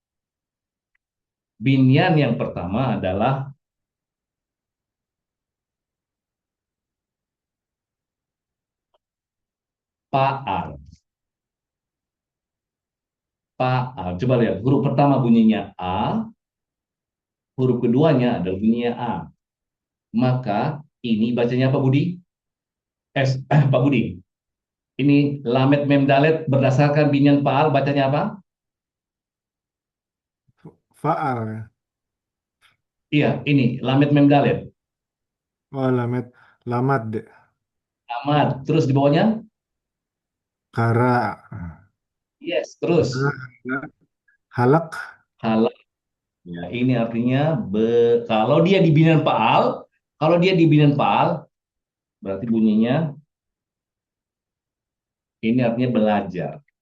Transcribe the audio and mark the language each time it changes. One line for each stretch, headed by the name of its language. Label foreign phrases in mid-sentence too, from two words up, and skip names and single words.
Indonesian: Binyan yang pertama adalah Pa'al. Pa'al. Coba lihat, huruf pertama bunyinya A, huruf keduanya adalah bunyinya A. Maka ini bacanya apa, Budi? Pak Budi. Ini
Hebrew: למד מם דלת
Indonesian: berdasarkan
Hebrew: בניין פעל
Indonesian: bacanya apa? Faal ya. Iya, ini
Hebrew: למד מם דלת.
Indonesian: Oh, lamet. Lamat deh. Amat. Terus di bawahnya? Kara. Yes, terus. Halak. Halal. Ya, ini artinya kalau dia di
Hebrew: בניין פעל,
Indonesian: kalau dia di
Hebrew: בניין פעל
Indonesian: berarti bunyinya ini artinya belajar.